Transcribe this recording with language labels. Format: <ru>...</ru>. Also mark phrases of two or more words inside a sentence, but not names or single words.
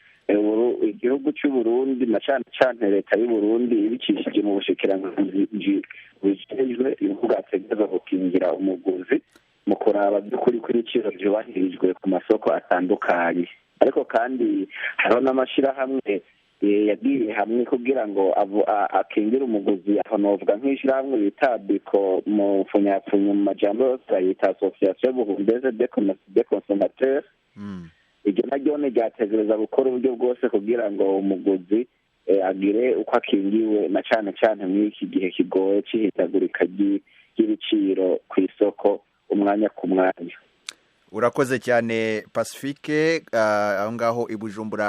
<rn>Igihugu cy'u Burundi na cyane cyane leta y'u Burundi ibicishije mu bushikiranganji bijejwe ibihugu ategereza gukingira umuguzi mu kuraba by'ukuri ko ibiciro byubahirijwe ku masoko atandukanye. Ariko kandi hariho n'amashyirahamwe yagiye hamwe kugira ngo akingire umuguzi, aho novuga nk'ishyirahamwe bita biko mu mfunyapfunya mu majambo yose bayita</rn> <fr>association burundaise de consommateurs.</fr> <rn>Iryo naryo ryategereza gukora uburyo bwose kugira ngo umuguzi agire uko akingiwe, na cyane cyane muri iki gihe kigoye cy'ihindagurika ry'ibiciro ku isoko umwanya ku mwanya.</rn> <rw>Urakoze cyane Pacifique aho ngaho i Bujumbura.</rw>